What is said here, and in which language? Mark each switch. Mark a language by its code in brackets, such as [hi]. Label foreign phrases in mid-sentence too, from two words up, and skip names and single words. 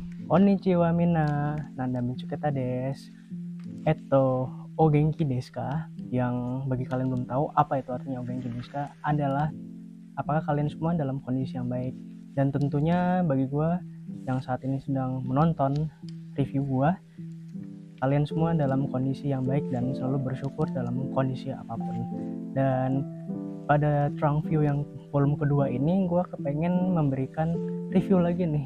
[ja] こんにちは皆、なんだ見つけたです. お元気ですか? [id] Yang bagi kalian belum tahu apa itu artinya [ja] お元気ですか [id] adalah apakah kalian semua dalam kondisi yang baik. Dan tentunya bagi gue yang saat ini sedang menonton review gue, kalian semua dalam kondisi yang baik dan selalu bersyukur dalam kondisi apapun. Dan pada Trunk View yang volume kedua ini gue kepengen memberikan review lagi nih.